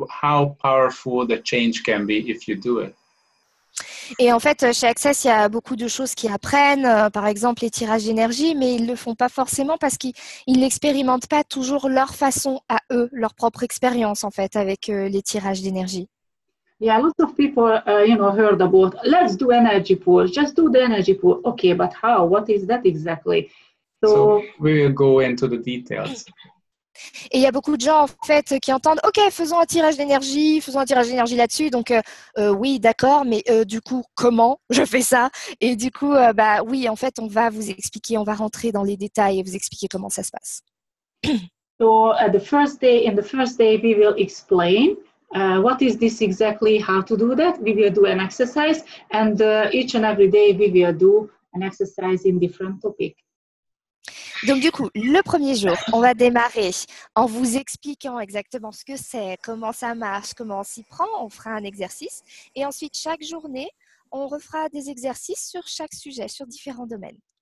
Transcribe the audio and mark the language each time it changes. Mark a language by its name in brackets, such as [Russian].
[English] How powerful the change can be if you do it. [French] Et en fait, chez Access, il y a beaucoup de choses qu'ils apprennent, par exemple les tirages d'énergie, mais ils ne le font pas forcément parce qu'ils n'expérimentent pas toujours leur façon à eux, leur propre expérience en fait avec les tirages d'énergie. [English] Yeah, lots of people, heard about, let's do energy pool, just do the energy pool. Okay, but how? What is that exactly? So we will go into the details. [French] Et il y a beaucoup de gens en fait qui entendent OK, faisons un tirage d'énergie là-dessus. Donc oui, d'accord, mais du coup, comment je fais ça? Et du coup, oui, en fait, on va vous expliquer, on va rentrer dans les détails et vous expliquer comment ça se passe. [English] So in the first day, we will explain what is this exactly, how to do that. We will do an exercise, and each and every day we will do an exercise in different topic. [French] Donc du coup, le premier jour, on va démarrer en vous expliquant exactement ce que c'est, comment ça marche, comment on s'y prend. On fera un exercice et ensuite chaque journée, on refera des exercices sur chaque sujet, sur différents domaines.